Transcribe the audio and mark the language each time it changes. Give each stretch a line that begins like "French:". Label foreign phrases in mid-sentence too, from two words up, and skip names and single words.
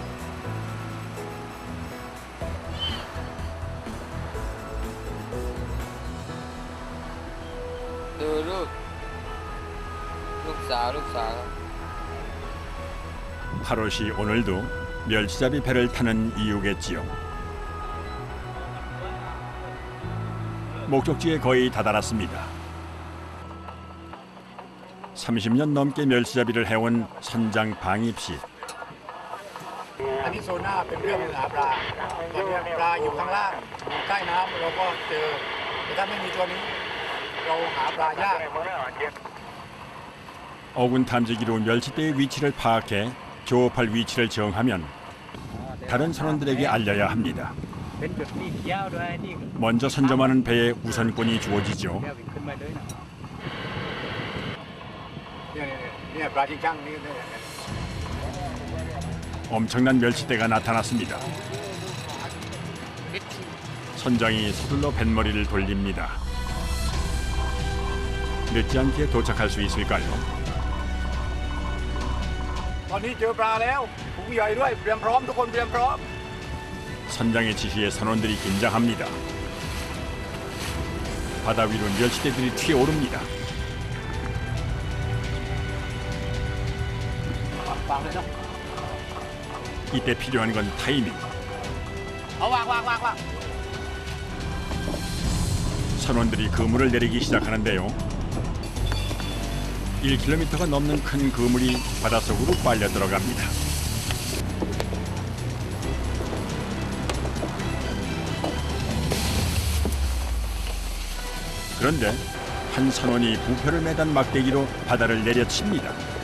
Korean: 파롯이 오늘도 멸치잡이 배를 타는 이유겠지요. 목적지에 거의 다다랐습니다. 30년 넘게 멸치잡이를 해온 선장 방입 씨.
Thai: อันนี้โซน่าเป็นเรื่องหาปลาตอนนี้ปลาอยู่ข้างล่างอยู่ใต้น้ำเราก็เจอแต่ถ้าไม่มีตัวนี้เราหาปลายาก
Korean: 어군 탐지기로 멸치대의 위치를 파악해 조업할 위치를 정하면 다른 선원들에게 알려야 합니다. 먼저 선점하는 배에 우선권이 주어지죠.
Thai: เนี่ยปลาที่ช่างนี่เนี่ย
Korean: 엄청난 멸치대가 나타났습니다. 선장이 서둘러 뱃머리를 돌립니다. 늦지 않게 도착할 수 있을까요?
Thai: ตอนนี้เจอปลาแล้วถุงใหญ่ด้วยเตรียมพร้อมทุกคนเตรียมพร้อม
Korean: 선장의 지시에 선원들이 긴장합니다. 바다 위로 멸치대들이 튀어오릅니다.
Thai: วางเลยเนาะ
Korean: 이때 필요한 건 타이밍.
Thai: เอาวางวางวางวาง
Korean: 선원들이 그물을 내리기 시작하는데요. 1km가 넘는 큰 그물이 바닷속으로 빨려 들어갑니다. 그런데 한 선원이 부표를 매단 막대기로 바다를 내려칩니다.